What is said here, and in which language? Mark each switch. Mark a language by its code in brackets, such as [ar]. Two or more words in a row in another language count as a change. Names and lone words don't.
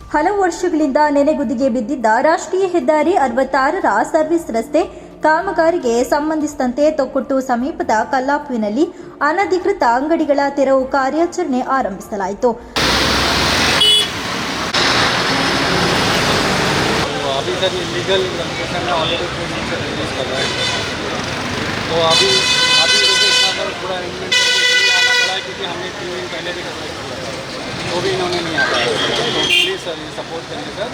[kn] ಹಲವು ವರ್ಷಗಳಿಂದ ನೆನೆಗುದಿಗೆ ಬಿದ್ದಿದ್ದ ರಾಷ್ಟ್ರೀಯ ಹೆದ್ದಾರಿ 66ರ ಸರ್ವಿಸ್ ರಸ್ತೆ ಕಾಮಗಾರಿಗೆ ಸಂಬಂಧಿಸಿದಂತೆ ತೊಕ್ಕೊಟ್ಟು ಸಮೀಪದ ಕಲ್ಲಾಪುವಿನಲ್ಲಿ ಅನಧಿಕೃತ ಅಂಗಡಿಗಳ ತೆರವು ಕಾರ್ಯಾಚರಣೆ ಆರಂಭಿಸಲಾಯಿತು. [hi] वो भी इन्होंने नहीं आता है, तो प्लीज़ सर ये सपोर्ट करिए सर.